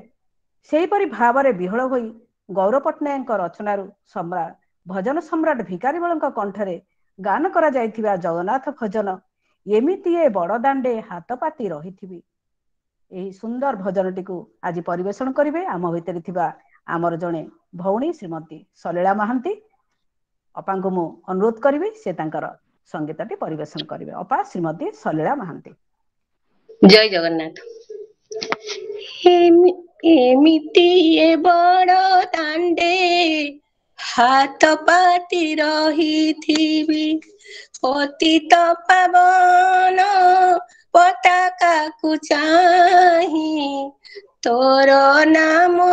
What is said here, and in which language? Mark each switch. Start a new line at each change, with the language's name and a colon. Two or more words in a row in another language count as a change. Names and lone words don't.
Odia: ସେହିପରି ଭାବରେ ବିହ୍ୱଳ ହୋଇ ଗୌର ପଟ୍ଟନାୟକ ରଚନାରୁ ସମ୍ରାଟ ଭଜନ ସମ୍ରାଟ ଭିକାରୀ ବଳଙ୍କ କଣ୍ଠରେ ଗାନ କରା ଯାଇଥିବା ଜଗନ୍ନାଥ ଭଜନ ଏମିତିଏ ବଡ଼ ଦାଣ୍ଡେ ହାତ ପାତି ରହିଥିବି ଏହି ସୁନ୍ଦର ଭଜନଟି କୁ ଆଜି ପରିବେଷଣ କରିବେ ଆମ ଭିତରେ ଥିବା ଆମର ଜଣେ ଭଉଣୀ ଶ୍ରୀମତୀ ସଲିଳା ମହାନ୍ତି। ଅପାଙ୍କ କୁ ମୁ ଅନୁରୋଧ କରିବେ ସେ ତାଙ୍କର ସଙ୍ଗୀତଟି ପରିବେଷଣ କରିବେ। ଅପା ଶ୍ରୀମତୀ ସଲିଳା ମହାନ୍ତି। ଜୟ ଜଗନ୍ନାଥ। ଏମିତି ଏ ବଡ଼ ଦାଣ୍ଡେ ହାତ ପାତି ରହିଥିବି ପତିତ ପାବନ ପତାକା କୁ ଚାହିଁ ତୋର ନାମ